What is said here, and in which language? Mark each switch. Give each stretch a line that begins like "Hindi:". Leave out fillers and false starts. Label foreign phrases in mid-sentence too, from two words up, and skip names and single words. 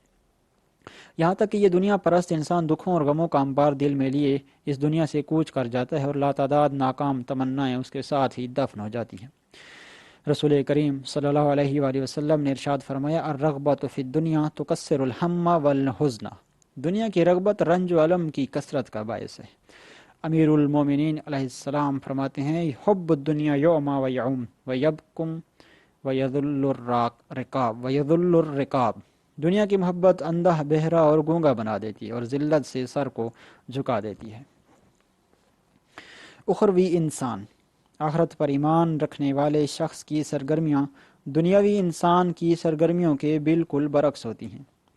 Urdu: یہاں تک کہ یہ دنیا پرست انسان دکھوں اور غموں کا انبار دل میں لیے اس دنیا سے کوچ کر جاتا ہے اور لاتعداد ناکام تمنائیں اس کے ساتھ ہی دفن ہو جاتی ہیں۔
Arabic: رسول کریم صلی اللہ علیہ وآلہ وسلم
Urdu: نے ارشاد فرمایا:
Arabic: الرغبۃ فی الدنیا تکسر الہم والحزن۔
Urdu: دنیا کی رغبت رنج و الم کی کثرت کا باعث ہے۔
Arabic: امیر المومنین علیہ السلام
Urdu: فرماتے ہیں:
Arabic: حب الدنیا یعمی ویعم ویبکم ویذل الرکاب۔
Urdu: دنیا کی محبت اندھا، بہرا اور گونگا بنا دیتی ہے اور ذلت سے سر کو جھکا دیتی ہے۔ اخروی انسان۔ آخرت پر ایمان رکھنے والے شخص کی سرگرمیاں دنیاوی انسان کی سرگرمیوں کے بالکل برعکس ہوتی ہیں۔